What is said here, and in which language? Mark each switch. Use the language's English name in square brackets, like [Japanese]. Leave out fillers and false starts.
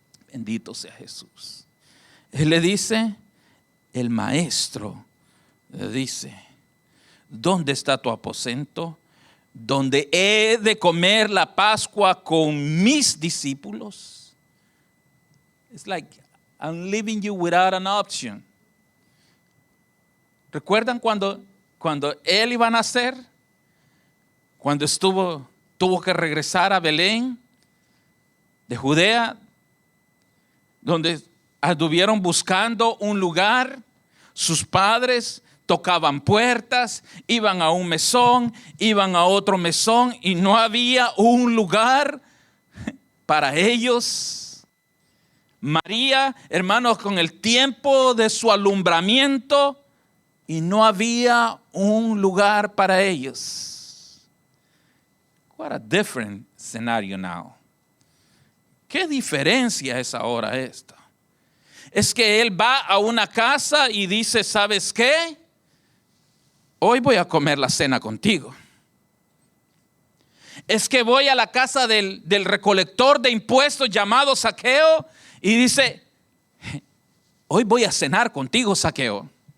[Spanish] Bendito sea Jesús. Él le dice, el maestro le dice, ¿dónde está tu aposento? ¿Donde he de comer la Pascua con mis discípulos? [English] It's like I'm leaving you without an option. [Spanish] ¿Recuerdan cuando él iba a nacer? Cuando tuvo que regresar a Belén de Judea, donde anduvieron buscando un lugar. Sus padres tocaban puertas, iban a un mesón, iban a otro mesón y no había un lugar para ellos. María, hermanos, con el tiempo de su alumbramiento, y no había un lugar para ellos. [English] What a different scenario now. [Spanish] ¿Qué diferencia es ahora esta? Es que él va a una casa y dice, ¿sabes qué? Hoy voy a comer la cena contigo. Es que voy a la casa del recolector de impuestos llamado Zaqueo y dice, hoy voy a cenar contigo, Zaqueo.